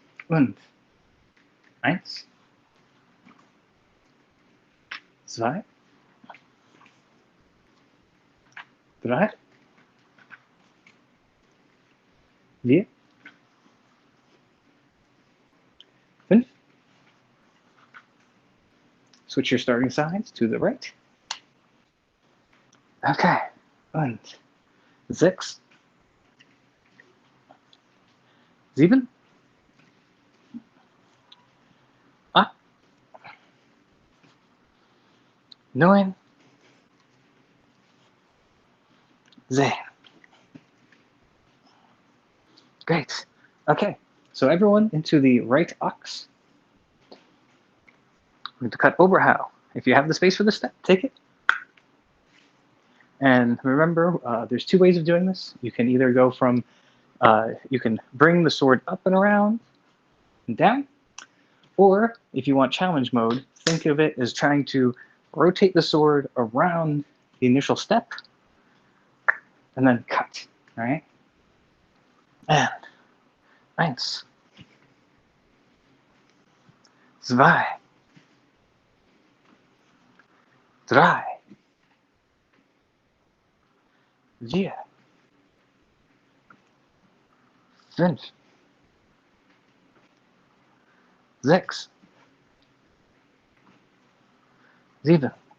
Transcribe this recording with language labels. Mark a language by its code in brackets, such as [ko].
[de] Und eins, zwei, drei, vier, fünf. [en] Switch your starting sides to the right. Okay. [de] Und sechs, sieben, acht, neun, 10. [en] Great. Okay. So everyone into the right ox. We're going to cut Oberhau. If you have the space for the step, take it. And remember, there's two ways of doing this. You can either go from, you can bring the sword up and around and down, or if you want challenge mode, think of it as trying to rotate the sword around the initial step and then cut, all right? And [de] eins, zwei, drei, vier, fünf, sechs, sieben,